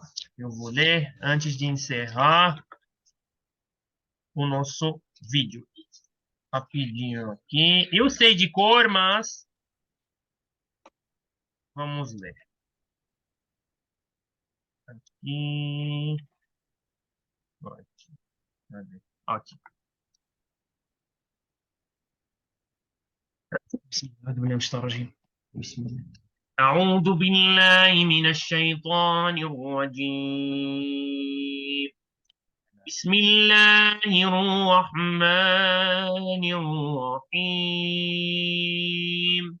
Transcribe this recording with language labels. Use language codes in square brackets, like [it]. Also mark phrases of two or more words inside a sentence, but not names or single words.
[pt] Eu vou ler antes de encerrar o nosso vídeo. Rapidinho aqui. Eu sei de cor, mas vamos ler. Aqui. Cadê? Aqui. [ar] بسم الله. أعوذ بالله من الشيطان الرجيم. بسم الله الرحمن الرحيم.